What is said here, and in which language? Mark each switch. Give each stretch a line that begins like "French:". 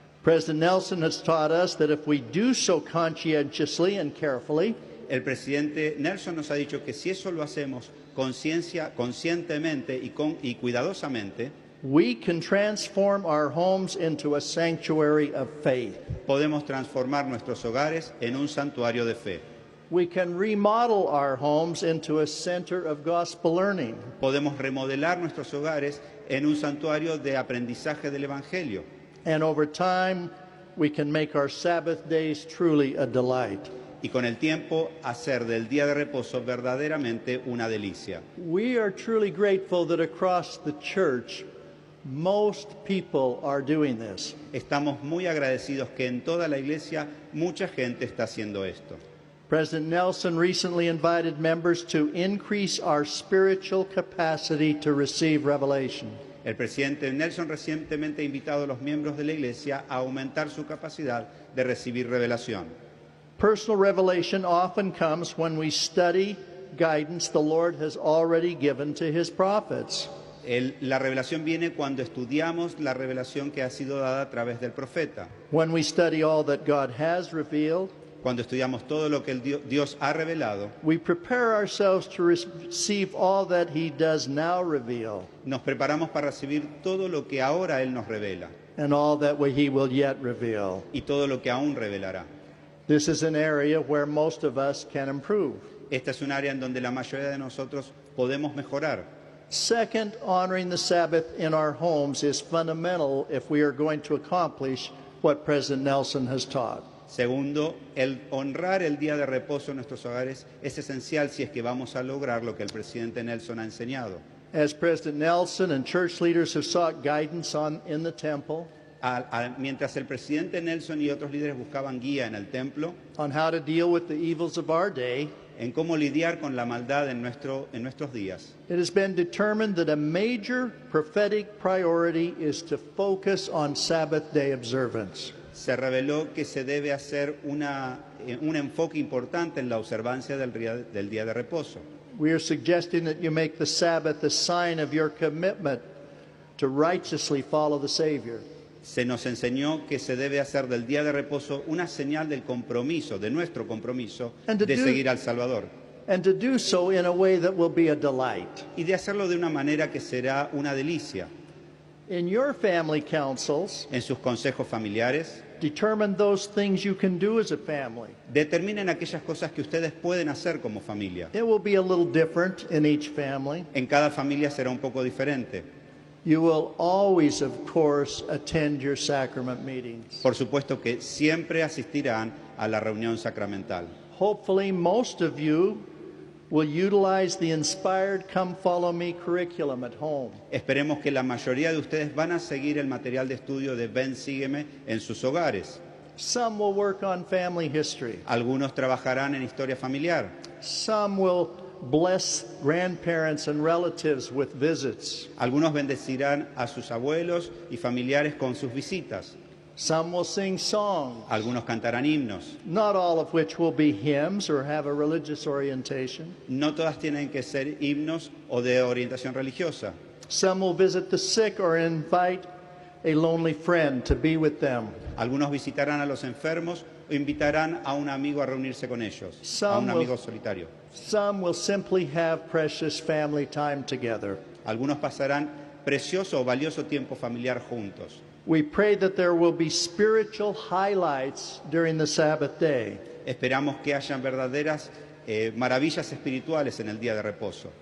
English: President Nelson has taught us that if we do so conscientiously and carefully,
Spanish: El presidente Nelson nos ha dicho que si eso lo hacemos conscientemente y cuidadosamente,
English: we can transform our homes into a sanctuary of faith.
Spanish: podemos transformar nuestros hogares en un santuario de fe.
English: We can remodel our homes into a center of gospel learning.
Spanish: Podemos remodelar nuestros hogares en un santuario de aprendizaje del Evangelio.
English: And over time, we can make our Sabbath days truly a delight.
Spanish: Y con el tiempo hacer del día de reposo verdaderamente una delicia.
English: We are truly grateful that across the church, most people are doing this.
Spanish: Estamos muy agradecidos que en toda la iglesia mucha gente está haciendo esto.
English: President Nelson recently invited members to increase our spiritual capacity to receive revelation.
Spanish: El presidente Nelson recientemente ha invitado a los miembros de la iglesia a aumentar su capacidad de recibir revelación.
English: Personal revelation often comes when we study guidance the Lord has already given to his prophets.
Spanish: La revelación viene cuando estudiamos la revelación que ha sido dada a través del profeta.
English: When we study all that God has revealed,
Spanish: Cuando estudiamos todo lo que Dios ha revelado,
English: we prepare ourselves to receive all that he does now reveal
Spanish: nos preparamos para recibir todo lo que ahora Él nos revela
English: and all that he will yet reveal.
Spanish: y todo lo que aún revelará.
English: This is an area where most of us can improve.
Spanish: Esta es un área en donde la mayoría de nosotros podemos mejorar.
English: Second, honoring the Sabbath in our homes is fundamental if we are going to accomplish what President Nelson has taught.
Spanish: Segundo, el honrar el día de reposo en nuestros hogares es esencial si es que vamos a lograr lo que el presidente Nelson ha enseñado.
English: As President Nelson and church leaders have sought guidance in the temple
Spanish: Mientras el presidente Nelson y otros líderes buscaban guía en el templo,
English: on how to deal with the evils of our day,
Spanish: en cómo lidiar con la maldad en nuestros días,
English: it has been determined that a major prophetic priority is to focus on Sabbath day observance.
Spanish: se reveló que se debe hacer un enfoque importante en la observancia del día de reposo.
English: We are suggesting that you make the Sabbath a sign of your commitment to righteously follow the Savior.
Spanish: Se nos enseñó que se debe hacer del día de reposo una señal del compromiso, de nuestro compromiso, de seguir al Salvador.
English: And to do so in a way that will be a delight.
Spanish: Y de hacerlo de una manera que será una delicia.
English: In your family councils,
Spanish: En sus consejos familiares,
English: determine those things you can do as a family.
Spanish: determinen aquellas cosas que ustedes pueden hacer como familia.
English: It will be a little different in each family.
Spanish: En cada familia será un poco diferente.
English: You will always, of course, attend your sacrament meetings.
Spanish: Por supuesto que siempre asistirán a la reunión sacramental.
English: Hopefully, most of you will utilize the inspired Come Follow Me curriculum at home.
Spanish: Esperemos que la mayoría de ustedes van a seguir el material de estudio de Ven, Sígueme en sus hogares.
English: Some will work on family history.
Spanish: Algunos trabajarán en historia familiar.
English: Some will bless grandparents and relatives with visits.
Spanish: Algunos bendecirán a sus abuelos y familiares con sus visitas.
English: Some will sing songs,
Spanish: Algunos cantarán himnos.
English: not all of which will be hymns or have a religious orientation.
Spanish: No todas tienen que ser himnos o de orientación religiosa.
English: Some will visit the sick or invite a lonely friend to be with them.
Spanish: Algunos visitarán a los enfermos o invitarán a un amigo a reunirse con ellos, a un amigo solitario.
English: Some will simply have precious family time together.
Spanish: Algunos pasarán precioso o valioso tiempo familiar juntos.
English: We pray that there will be spiritual highlights during the Sabbath day.
Spanish: Esperamos que hayan verdaderas maravillas espirituales en el día de reposo.